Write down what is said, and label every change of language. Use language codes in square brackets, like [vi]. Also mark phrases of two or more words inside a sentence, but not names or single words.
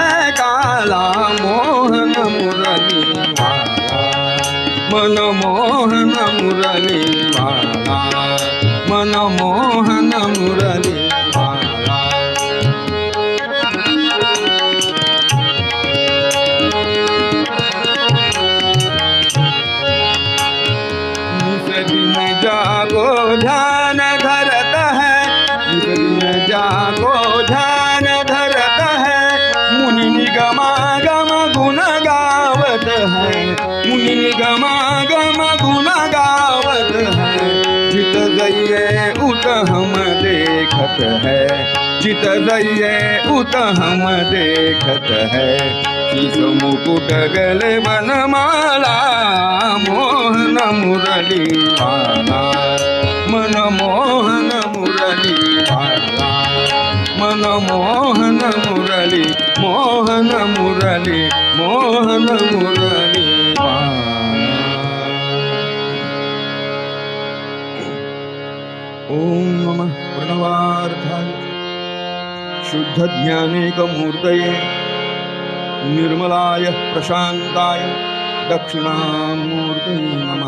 [hi] काला मोहन मुरली माला, मनमोहन मुरली माला, मनमोहन मुरली माला, निस दिन जागो ध्यान धरत है, निस दिन जागो ध्यान धरत है, मुनि निगमागम गुण गावत है, मुनि निगमागम गुण गावत है, जित जइए उत हम देखत है, जित जइए उत हम देखत है, शीश मुकुट गले वनमाला मोहन मुरली माला, मनमोहन मुरली माला, मनमोहन मुरली, मोहन मुरली, मोहन मुरली माला। [sa] ओम नमः प्रणवार्थाय शुद्ध ज्ञानेकमूर्तये निर्मलाय प्रशांताय दक्षिणामूर्तये नमः।